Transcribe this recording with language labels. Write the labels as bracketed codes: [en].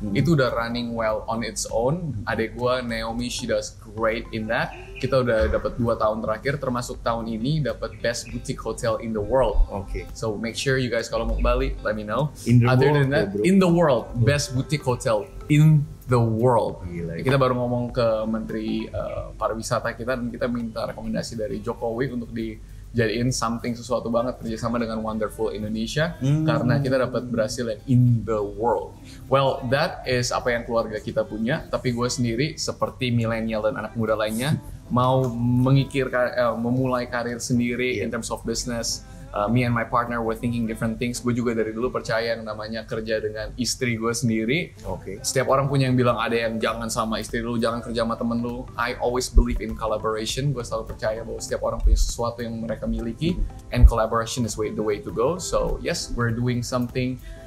[id] Itu udah [en] running well on its own. Adek gue, Naomi, she does great in that. [id] Kita udah dapat 2 tahun terakhir, termasuk tahun ini dapat Best Boutique Hotel in the World. [en] So make sure you guys [id] kalau mau ke Bali, [en] let me know. Other than that, in the world, Best Boutique Hotel in the world. [id] Gila. Kita baru ngomong ke Menteri Pariwisata kita, dan kita minta rekomendasi dari Jokowi untuk dijadiin sesuatu banget kerjasama dengan Wonderful Indonesia, karena kita dapat berhasil yang in the world. [en] Well, that is [id] apa yang keluarga kita punya, tapi gue sendiri seperti milenial dan anak muda lainnya mau memulai karir sendiri [en] in terms of business. Me and my partner were thinking different things. [id] Gue juga dari dulu percaya yang namanya kerja dengan istri gue sendiri. Setiap orang punya yang bilang ada yang jangan sama istri lu, jangan kerja sama temen lu. [en] I always believe in collaboration. [id] Gue selalu percaya bahwa setiap orang punya sesuatu yang mereka miliki, [en] and collaboration is the way to go. So yes, we're doing something.